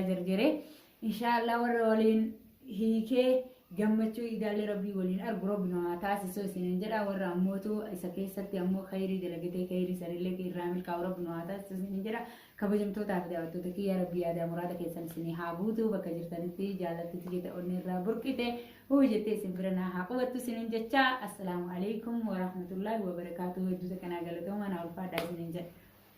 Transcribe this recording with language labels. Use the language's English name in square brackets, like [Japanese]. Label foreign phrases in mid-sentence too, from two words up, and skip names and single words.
[Oromo] jarjare inshaallah warra waliin hiikee gammachuu idaalee rabbii waliin argu rabbi namaa taasisuu isiniin jedha warra ammootu isa keessatti ammoo khayrii dalagatee khayrii sanillee irraa milkaa'u rabbi namaa taasisuu isiniin jedha kabajamtootaa fi daawwattoota kiyya rabbii yaadaa muraada keessan isinii haa guutu bakka jirtanitti jaalatti jeta onni irraa burqite hoo jettee isin bira naa haa qubattu isiniin jecha [Arabic] السلام عليكم ورحمة الله وبركاته [Oromo] hedduu kanaa galatooma naa ulfaadhaa isiniin jedha.